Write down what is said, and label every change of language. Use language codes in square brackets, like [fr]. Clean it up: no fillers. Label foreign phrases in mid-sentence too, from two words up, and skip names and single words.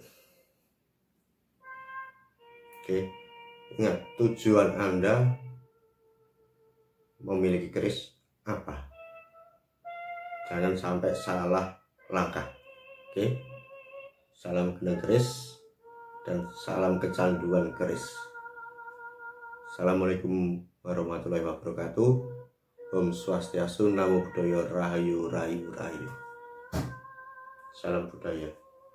[id] Oke, ingat tujuan Anda memiliki keris apa? Jangan sampai salah langkah. Oke, salam gendang keris dan salam kecanduan keris. [ar] السلام عليكم ورحمة الله وبركاته. [id] Om Swastiastu, Namo Buddhaya, Rahayu Rahayu Rahayu. Salam budaya.